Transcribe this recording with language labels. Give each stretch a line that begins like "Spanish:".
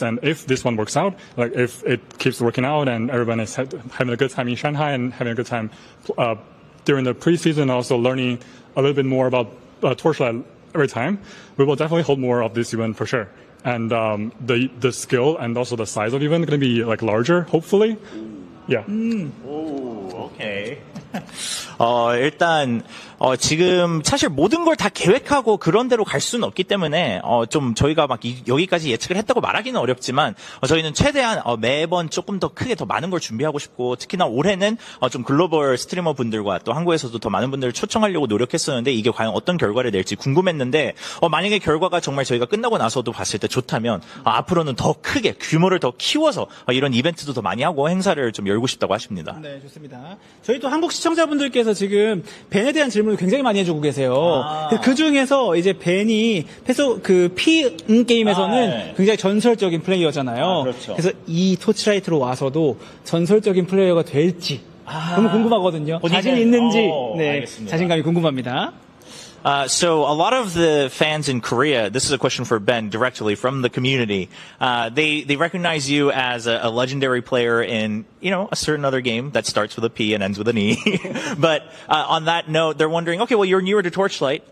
English: And if this one works out, if it keeps working out and everyone is having a good time in Shanghai and having a good time during the preseason, also learning a little bit more about Torchlight every time, we will definitely hold more of this event for sure. And the skill and also the size of the event going to be larger, hopefully. Yeah. Okay.
Korean: 일단 지금 사실 모든 걸 다 계획하고 그런 대로 갈 수는 없기 때문에 좀 저희가 막 여기까지 예측을 했다고 말하기는 어렵지만 저희는 최대한 매번 조금 더 크게 더 많은 걸 준비하고 싶고, 특히나 올해는 좀 글로벌 스트리머 분들과 또 한국에서도 더 많은 분들을 초청하려고 노력했었는데 이게 과연 어떤 결과를 낼지 궁금했는데 만약에 결과가 정말 저희가 끝나고 나서도 봤을 때 좋다면 앞으로는 더 크게 규모를 더 키워서 이런 이벤트도 더 많이 하고 행사를 좀 열고 싶다고 하십니다. 네, 좋습니다. 저희 또 한국 시청자분들께서 지금 벤에 대한 질문을 굉장히 많이 해주고 계세요. 그 중에서 이제 벤이 PM 게임에서는 굉장히 전설적인 플레이어잖아요. 그렇죠. 그래서 이 토치라이트로 와서도 전설적인 플레이어가 될지 너무 궁금하거든요. 자신 있는지 자신감이 궁금합니다.
English: So a lot of the fans in Korea, this is a question for Ben directly from the community. They recognize you as a legendary player in, a certain other game that starts with a P and ends with an E. But on that note, they're wondering, okay, well, you're newer to Torchlight.